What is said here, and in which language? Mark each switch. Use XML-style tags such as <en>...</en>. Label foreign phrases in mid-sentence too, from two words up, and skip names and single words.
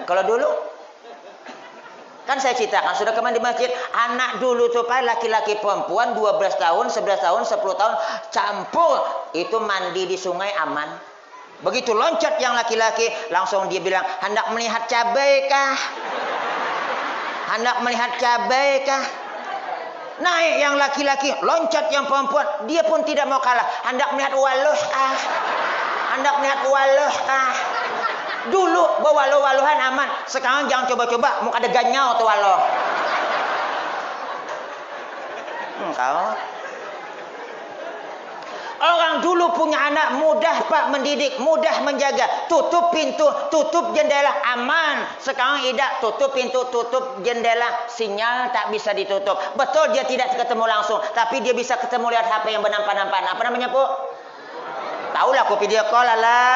<id>Kalau dulu kan saya ceritakan sudah kemarin di masjid, anak dulu tuh Pak laki-laki perempuan 12 tahun, 11 tahun, 10 tahun campur itu mandi di sungai aman. Begitu loncat yang laki-laki, langsung dia bilang, hendak melihat cabai kah? Hendak melihat cabai kah? Naik yang laki-laki, loncat yang perempuan, dia pun tidak mau kalah. Hendak melihat waluh kah? Hendak melihat waluh kah? Dulu berwaluh-waluhan aman, sekarang jangan coba-coba,</id> <bjn>mau ada ganyau tuh waluh.</bjn> <id>Kau orang dulu punya anak mudah Pak mendidik, mudah menjaga. Tutup pintu, tutup jendela, aman. Sekarang tidak, tutup pintu, tutup jendela, sinyal tak bisa ditutup. Betul dia tidak ketemu langsung, tapi dia bisa ketemu lihat HP yang bernampak-nampak. Apa namanya, Bu? tahu lah aku</id> <en>video call</en> <id>lah.</id>